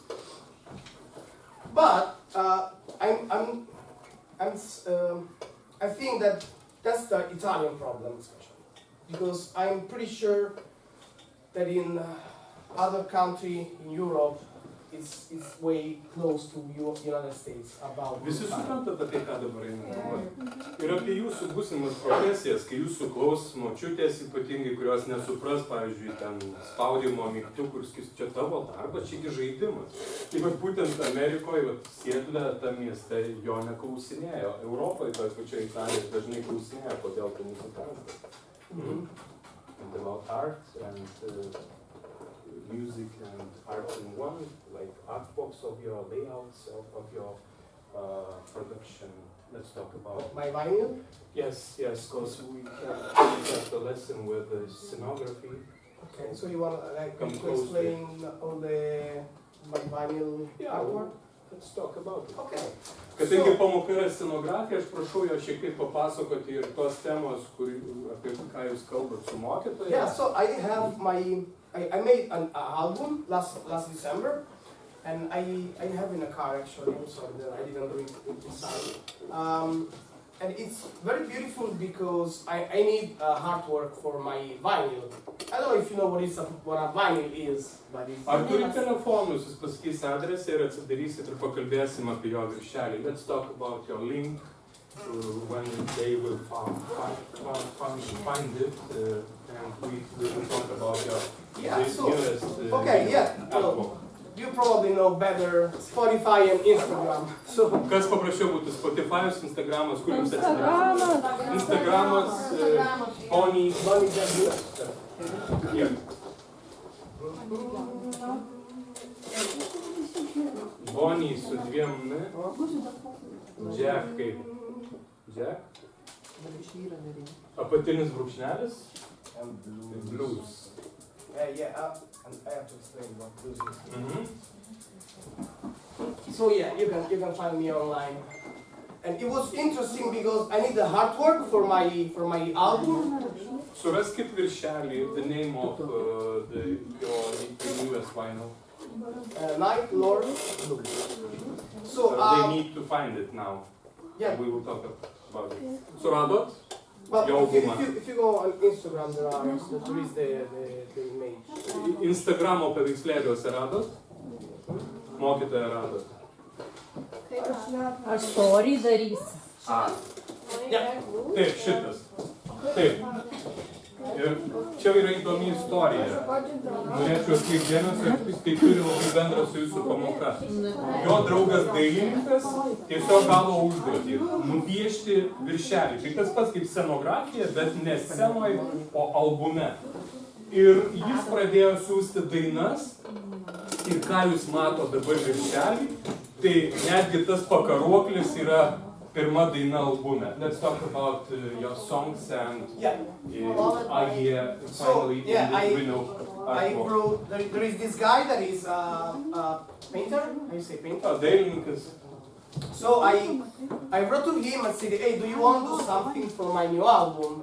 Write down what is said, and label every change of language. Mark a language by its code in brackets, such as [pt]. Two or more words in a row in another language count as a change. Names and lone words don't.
[en] But I think that that's the Italian problem, especially. Because I'm pretty sure that in other countries in Europe, it's way close to United States about. [lt] Visi supranta apie tai, ką dabar eina kalba. Ir apie jūsų būsimas profesijas, kai jūsų klaus močiutės ypatingai, kurios nesupras, pavyzdžiui, ten spaudimo mygtukų ir skis, čia tavo darbas, čia gi žaidimas. Tai būtent Amerikoje, Sietle, tam mieste jo neklausinėjo. Europoje, toje pačioje Italijoje dažnai klausinėjo, kodėl tai nesupranta. [en] And about art and music and art in one, like artworks of your layouts, of your production. Let's talk about my vinyl. Yes, because we have the lesson with the scenography. Okay, so you want to explain all my vinyl artwork? Let's talk about it. Okay. [lt] Kadangi pamOKa yra scenografija, aš prašau jo šiek tiek papasakoti ir tos temos, apie ką jūs kalbat su mokytoja. [en] Yeah, so I have I made an album last December, and I have in a car actually. I'm sorry that I didn't bring it inside. And it's very beautiful because I need artwork for my vinyl. I don't know if you know what a vinyl is, but it's... [lt] Ar turi telefonus, jūs pasakys adresą ir atsidarysit ir pakalbėsim apie jo viršelį. [en] Let's talk about your link when they will find it, and we will talk about your newest artwork. You probably know better Spotify and Instagram. So. [lt] Kas paprašiau būtų Spotify'us, Instagramas, kur jums atsidarė? Instagramas, Bonnie. Yeah. Bonnie su dviem, ne? Jack kaip? Jack? Apatinis brūkšnelis? [en] And blues. And I have to explain what blues is. So yeah, you can find me online. And it was interesting because I need the artwork for my album. [lt] Suraskit viršelį, [en] the name of your newest vinyl. Night Lord. So they need to find it now. Yeah. We will talk about it. Suradot? Well, if you go on Instagram, there is the image. [lt] Instagramo paveikslėliuose radot? Mokytoja radot? Aš story darysiu. Taip, šitas. Taip. Ir čia yra įdomi istorija. Norėčiau atkreipti dėmesį, tai turi labai bendrą su jūsų pamOKa. Jo draugas dailininkas tiesiog gavo užduotį nupiešti viršelį. Tai tas pats kaip scenografija, bet ne scenoje, o albume. Ir jis pradėjo siųsti dainas ir ką jūs mato dabar viršelį, tai netgi tas pakaruoklis yra pirma daina albume. [en] Let's talk about your songs and idea finally in the vinyl artwork. There is this guy that is a painter. How you say painter? [lt] Dailininkas. [en] So I wrote to him and said, hey, do you want to do something for my new album?